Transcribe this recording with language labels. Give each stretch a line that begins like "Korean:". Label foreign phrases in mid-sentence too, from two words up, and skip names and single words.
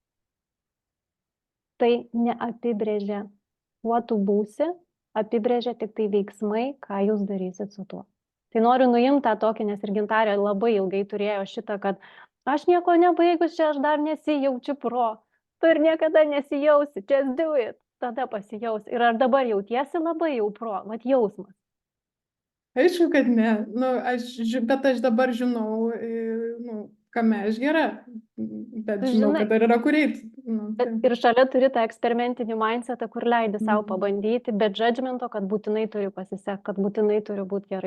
Lithuanian: Tai neapibrėžia, kuo tu būsi, apibrėžia tik tai veiksmai, ką jūs darysit su tuo. Tai noriu nuimti tą tokį, nes ir Gintarė labai ilgai turėjo šitą, kad aš nieko nebaigus, čia aš dar nesijaučiu pro. Tu ir niekada nesijausi,
English: just do it,
Lithuanian: tada pasijaus. Ir ar dabar jautiesi labai jau pro, vat jausmas. Aišku, kad ne. Nu, bet aš dabar žinau, nu, kame aš gera. Bet žinau, kad dar yra kur eiti. Nu, ir šalia turi tą eksperimentinį mindsetą, kur leidi savo pabandyti, bet judgmento, kad būtinai turi pasisekti, kad būtinai turi būti gerai.